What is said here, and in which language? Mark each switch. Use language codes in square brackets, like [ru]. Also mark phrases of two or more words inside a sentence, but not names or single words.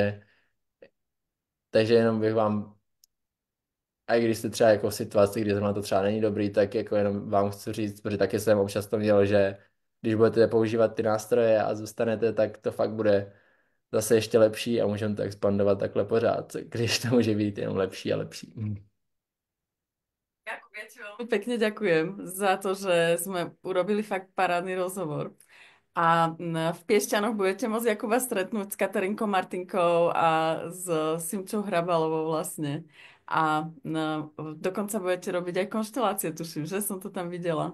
[cs] takže jenom bych vám, a i když jste třeba jako v situaci, kdy zrovna to třeba není dobrý, tak jako jenom vám chci říct, protože taky jsem občas to měl, že když budete používat ty nástroje a zůstanete, tak to fakt bude zase ještě lepší a můžeme to expandovat takhle pořád, když to může být jenom lepší a lepší. [sk] Jakub, ja ti veľmi pekne ďakujem za to, že sme urobili fakt parádny rozhovor. A v Piešťanoch budete môcť Jakuba stretnúť s Katarinkou Martinkou a s Simčou Hrabalovou vlastne. A dokonca budete robiť aj konštelácie, tuším, že som to tam videla.